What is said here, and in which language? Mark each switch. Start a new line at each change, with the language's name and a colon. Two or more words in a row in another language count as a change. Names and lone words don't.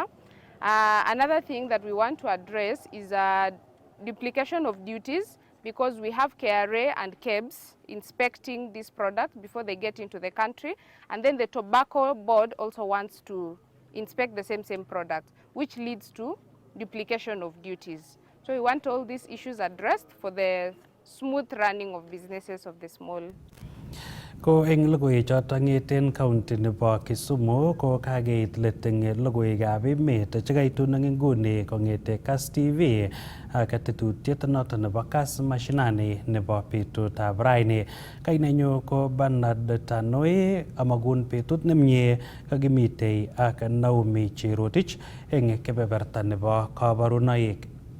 English: Another thing that we want to address is duplication of duties, because we have KRA and KEBS inspecting these products before they get into the country, and then the tobacco board also wants to inspect the same products, which leads to duplication of duties. So we want all these issues addressed for the smooth running of businesses of the small.
Kalenjin: Ko eng logoi choto ngeten county nebo Kisumu ko kageit let eng logoiwekab emet chekaitu nang nguni kongete Kass TV ak tetutiet noto nebo Kass Mashinani nebo betutab raini. Kainenyu ko Bernard Tanoi, amagun betut nemie kakimitei ak Naomi Cherotich eng kebeberta nebo kabarunoik.